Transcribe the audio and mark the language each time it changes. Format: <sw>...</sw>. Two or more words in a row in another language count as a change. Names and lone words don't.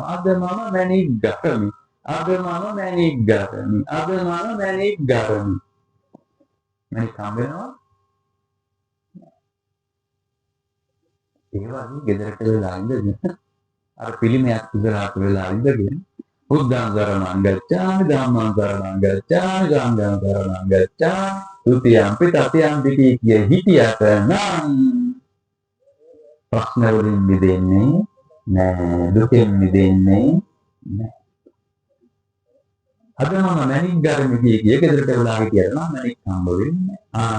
<si>අද මම මැණික් ගතමි. අද මම මැණික් ගතමි. අද මම මැණික් ගතමි. මැනික් හම්බ වෙනවා. ඒ වගේ ගෙදරට වෙලා ඉඳගෙන අර පිළිමයක් ඉස්සරහට වෙලා ඉඳගෙන</si> <pi>බුද්ධං සරණං ගච්ඡාමි ධම්මං සරණං ගච්ඡාමි සංඝං සරණං ගච්ඡාමි ဒုတိယံ පි තතියම්පි</pi> <si>කිය හිටියට නම් ප්‍රශ්න වලින් මිදෙන්නේ නෑ, දුකෙන් මිදෙන්නේ නෑ. අද මම මැනික් ගන්න ගියේ ගෙදරට වෙලා හිටියට නම් මැනික් හම්බ වෙන්නේ නෑ.</si>